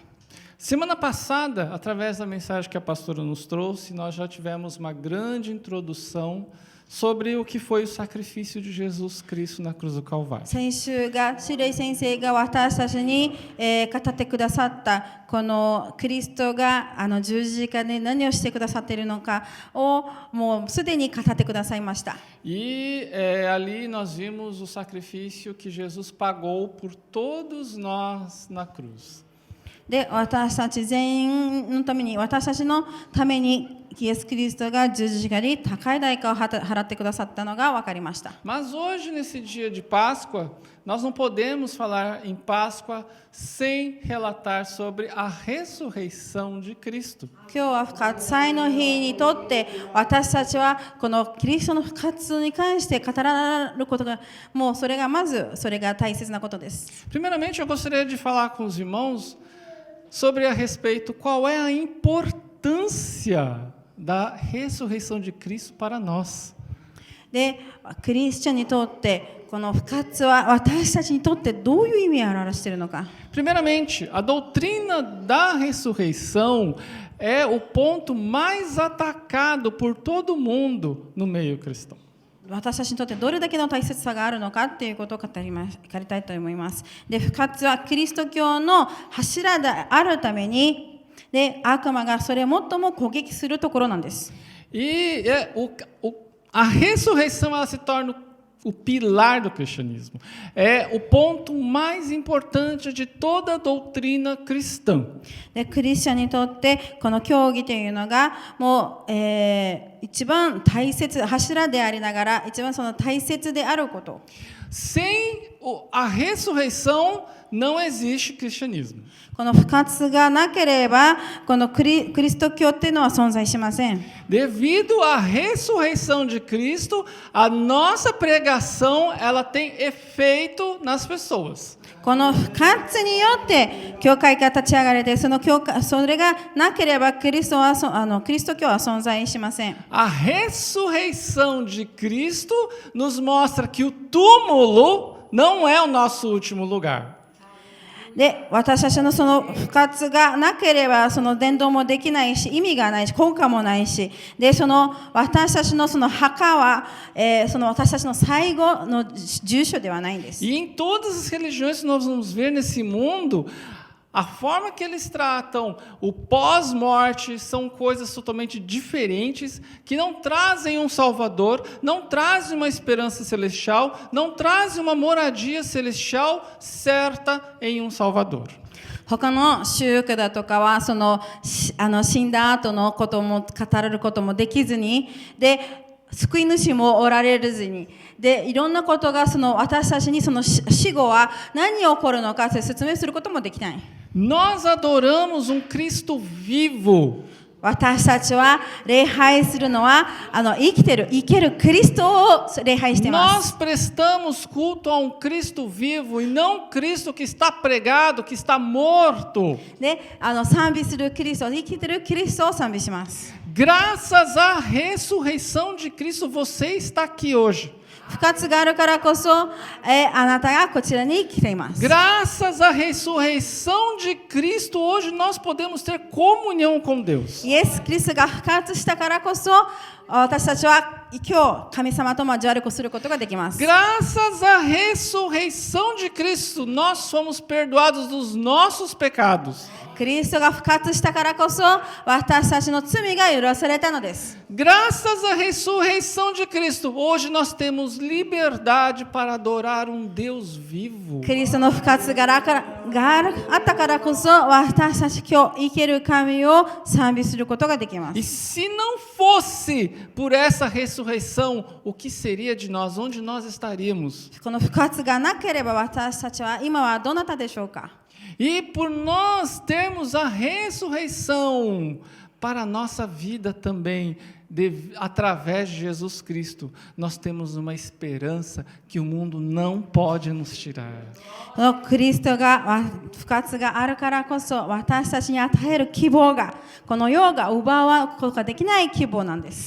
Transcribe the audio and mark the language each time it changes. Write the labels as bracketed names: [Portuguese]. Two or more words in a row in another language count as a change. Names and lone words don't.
[Portuguese] Semana passada, através da mensagem que a pastora nos trouxe, nós já tivemos uma grande introdução sobre o que foi o sacrifício de Jesus Cristo na cruz do Calvário. [Japanese] 先週がシレイ先生が私たちに、語ってくださったこのキリストが十字架で何をしてくださっているのかをもうすでに語ってくださいました。 [Portuguese] E ali nós vimos o sacrifício que Jesus pagou por todos nós na cruz. [Japanese] で、私たち全員のために、私たちのためにイエス・キリストが十字架に高い代価を払ってくださったのが分かりました。 [Portuguese] Mas hoje, nesse dia de Páscoa, nós não podemos falar em Páscoa sem relatar sobre a ressurreição de Cristo. [Japanese] 今日は復活祭の日にとって私たちはこのキリストの復活に関して語られることがもうそれが大切なことです。 [Portuguese] Primeiramente, eu gostaria de falar com os irmãos sobre a respeito qual é a importância da ressurreição de Cristo para nós. [Japanese] で、クリスチャンにとってこの復活は私たちにとってどういう意味を表しているのか。 [Portuguese] Primeiramente, a doutrina da ressurreição é o ponto mais atacado por todo mundo no meio cristão. [Japanese] 私たちにとってどれだけの大切さがあるのかということを語りたいと思います。で、復活はキリスト教の柱であるために、で、悪魔がそれを最も攻撃するところなんです。 [Portuguese] E a ressurreição ela se torna o pilar do cristianismo. É o ponto mais importante de toda a doutrina cristã. [Japanese] で、クリスチャンにとってこの教義というのがもう、一番大切柱でありながら一番その大切であること。 [Portuguese] Sem a ressurreição não existe cristianismo. [Japanese] この復活がなければこのキリスト教っていうのは存在しません。 [Portuguese] Devido à ressurreição de Cristo, a nossa pregação ela tem efeito nas pessoas. [Japanese] この復活によって教会が立ち上がれてそれがなければキリスト教は存在しません。 [Portuguese] A ressurreição de Cristo nos mostra que o túmulo não é o nosso último lugar. [Japanese] で、私たちのその復活がなければその伝道もできないし意味がないし効果もないし、でその私たちのその墓は、その私たちの最後の住所ではないんです。 [Portuguese] E em todas as religiões que nós vamos ver nesse mundo, a forma que eles tratam o pós-morte são coisas totalmente diferentes, que não trazem um Salvador, não trazem uma esperança celestial, não trazem uma moradia celestial certa em um Salvador. [Japanese] 他の宗教だとかは死んだ後のことも語ることもできずに、で救い主もおられずに、でいろんなことが私たちにその死後は何が起こるのかと説明することもできない。 [Portuguese] Nós adoramos um Cristo vivo. [Japanese] 私たちは礼拝するのは生けるキリストを礼拝しています。 [Portuguese] Nós prestamos culto a um Cristo vivo e não Cristo que está pregado, que está morto. [Japanese] で、賛美するキリスト、生きてるキリストを賛美します。 [Portuguese] Graças à ressurreição de Cristo, você está aqui hoje. [Japanese] 復活があるからこそ、あなたがこちらに来ています。 [Portuguese] Graças à ressurreição de Cristo, hoje nós podemos ter comunhão com Deus. [Japanese] イエス・キリストが復活したからこそ、私たちは今日神様と交わるすることができます。 [Portuguese] Graças à ressurreição de Cristo, nós fomos perdoados dos nossos pecados. [Japanese] キリストが復活したからこそ私たちの罪が許されたのです。 [Portuguese] Graças à ressurreição de Cristo, hoje nós temos temos liberdade para adorar um Deus vivo. [Japanese] キリストの復活があったからこそ、私たち今日生ける神を賛美することができま [Portuguese] E [Japanese] す。 [Portuguese] se não fosse por essa ressurreição, o que seria de nós? Onde nós estaríamos? [Japanese] この復活がなければ私たちは今はどなたでしょうか。 [Portuguese] E por nós termos a ressurreição para a nossa vida também, através de Jesus Cristo, nós temos uma esperança que o mundo não pode nos tirar. [Japanese] このキリストが復活があるからこそ私たちに与える希望がこの世が奪うことができない希望なんです。